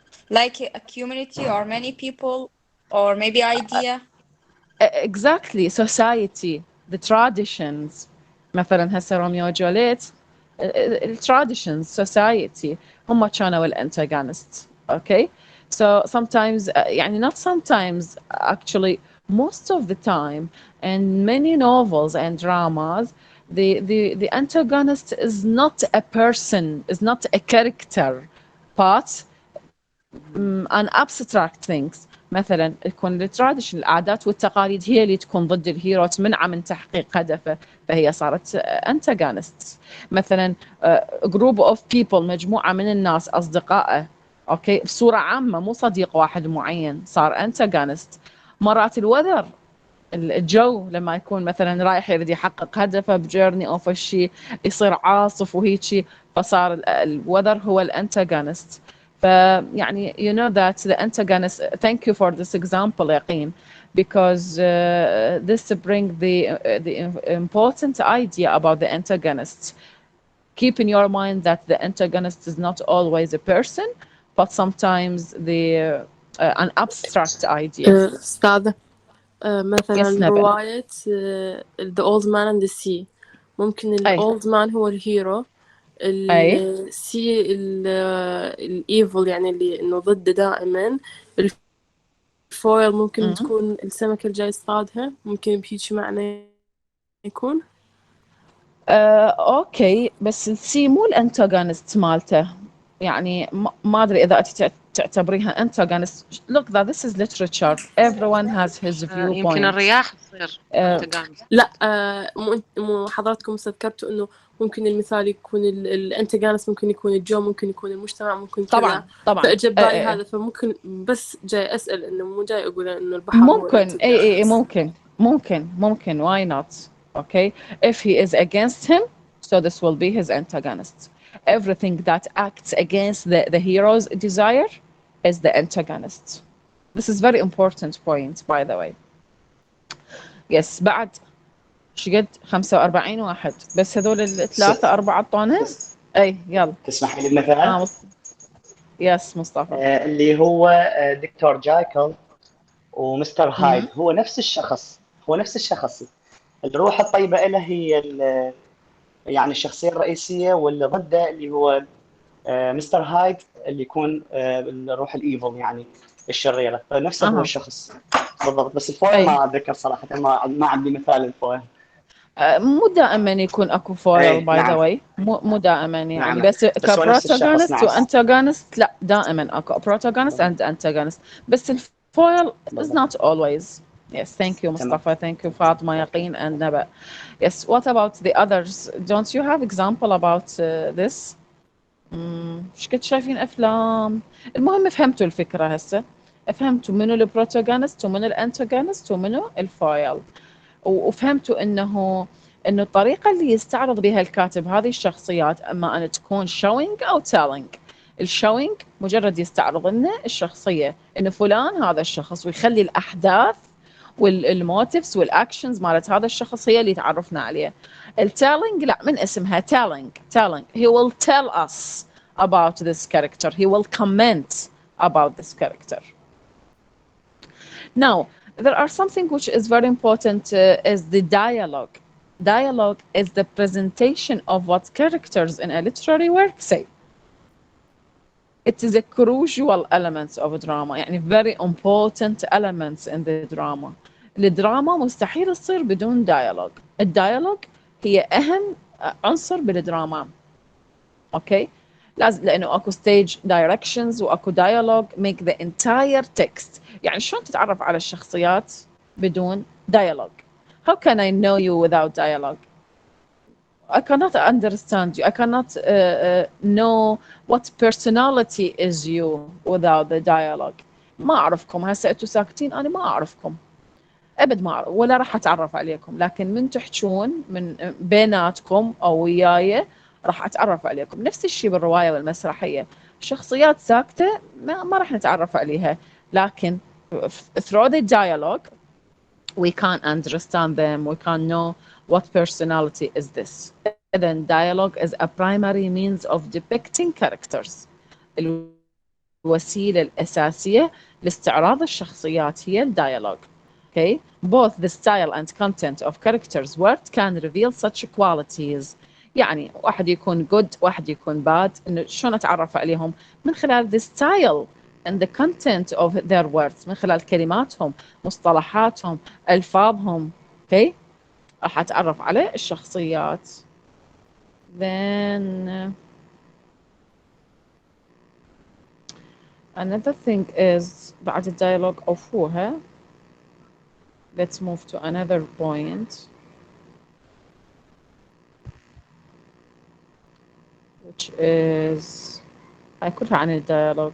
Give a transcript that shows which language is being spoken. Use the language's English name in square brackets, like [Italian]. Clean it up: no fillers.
[English] Like a community or many people or maybe idea. Exactly. Society, the traditions. [Arabic] مثلا هسه روميو وجولييت [English] traditions, society [Arabic] هم كانوا الانتاغونست. [English] Okay, so sometimes يعني not sometimes, actually most of the time in many novels and dramas the antagonist is not a person, is not a character, but an abstract things. [Arabic] مثلا يكون التراديشن، العادات والتقاليد هي اللي تكون ضد الهيرو، تمنعه من تحقيق هدفه، فهي صارت انتاغونست. مثلا جروب اوف بيبل، مجموعه من الناس اصدقائه، اوكي بصوره عامه مو صديق واحد معين، صار انتاغونست. مرات الوذر، الجو لما يكون مثلا رايح يريد يحقق هدفه بجيرني او شيء، يصير عاصف وهيجي، فصار الوذر هو الانتاغونست. [English] فيعني you know that the antagonist, thank you for this example يقين, because this bring the important idea about the antagonist. Keep in your mind that the antagonist is not always a person, but sometimes an abstract idea. [Arabic] أستاذة مثلا رواية The Old Man and the Sea، ممكن ال Old Man هو الهيرو، السي الايفل يعني اللي انه ضده دائما، foil ممكن تكون السمكة الجاي يصطادها، ممكن بهيك معنى يكون. اوكي، بس السي مو الانتاغونست مالته، يعني ما ادري اذا انت تعتبريها انتاغونست. [English] look that this is literature, everyone has his viewpoint. [Arabic] يمكن الرياح تصير antagonist. لا مو حضراتكم استذكرتوا انه ممكن المثال يكون الانتاغونست ممكن يكون الجو، ممكن يكون المجتمع، ممكن كذا. طبعا فاجى بالي هذا، فممكن بس جاي اسال انه مو جاي اقول انه البحر ممكن اي ممكن [English] why not. Okay, if he is against him, so this will be his antagonist. Everything that acts against the hero's desire is the antagonist. This is very important point, by the way. [Arabic] Yes, بعد شقد 45 واحد بس، هذول الثلاثة أربعة طونة. أي يلا تسمح لي بمثال؟ يس مصطفى. اللي هو دكتور جايكل ومستر هايد، هو نفس الشخص. الروح الطيبة له هي يعني الشخصية الرئيسية، واللي ضده اللي هو مستر هايد اللي يكون الروح الإيفل يعني الشريرة، فنفسه هو الشخص بالضبط. بس الفويل ما أتذكر صراحة، ما عندي مثال الفويل. مو دائما يكون اكو فويل باي ذا واي، مو دائما يعني. نعم. بس كبروتاغونست وانتاغونست لا، دائما اكو بروتاغونست اند انتاغونست، بس الفويل [English] is not always. Yes, thank you Mustafa, thank you Fatima, Yaqeen and Naba. Yes, what about the others? Don't you have example about this? [Arabic] ايش كنت شايفين افلام؟ المهم فهمتوا الفكرة هسه، فهمتوا منو البروتاغونست ومنو الانتاغونست ومنو الفويل، وفهمتوا انه الطريقة اللي يستعرض بها الكاتب هذه الشخصيات اما ان تكون showing او telling. الشوينج مجرد يستعرض لنا الشخصية، انه فلان هذا الشخص، ويخلي الاحداث والموتيفز والاكشنز مالت هذا الشخص هي اللي تعرفنا عليه. التيلينج لا، من اسمها telling. [English] He will tell us about this character. He will comment about this character. Now, there are something which is very important is the dialogue. Dialogue is the presentation of what characters in a literary work say. It is a crucial element of drama، يعني very important elements in the drama. [Arabic] الدراما مستحيل تصير بدون dialogue. الديالوج هي أهم عنصر بالدراما. أوكي؟ لازم، لأنه أكو stage directions وأكو [English] dialogue make the entire text. [Arabic] يعني شلون تتعرف على الشخصيات بدون [English] dialogue؟ How can I know you without dialogue? I cannot understand you. I cannot know what personality is you without the dialogue. [Arabic] ما أعرفكم هسه أنتوا ساكتين، أنا ما أعرفكم أبد، ما أعرف ولا راح أتعرف عليكم، لكن من تحجون من بيناتكم أو وياي راح أتعرف عليكم. نفس الشيء بالرواية والمسرحية، شخصيات ساكتة ما راح نتعرف عليها، لكن [English] through the dialogue we can understand them, we can know what personality is this. Then dialogue is a primary means of depicting characters. [Arabic] الوسيلة الأساسية لاستعراض الشخصيات هي الديالوج. [English] Okay? Both the style and content of characters' work can reveal such qualities. [Arabic] يعني واحد يكون good، واحد يكون bad، إنه شلون أتعرف عليهم من خلال [English] the style and the content of their words، [Arabic] من خلال كلماتهم، مصطلحاتهم، ألفاظهم. Okay? راح أتعرف على الشخصيات. [English] Then another thing is [Arabic] بعد الديالوج أوفوها. [English] Let's move to another point, which is [Arabic] كلها عن الديالوج.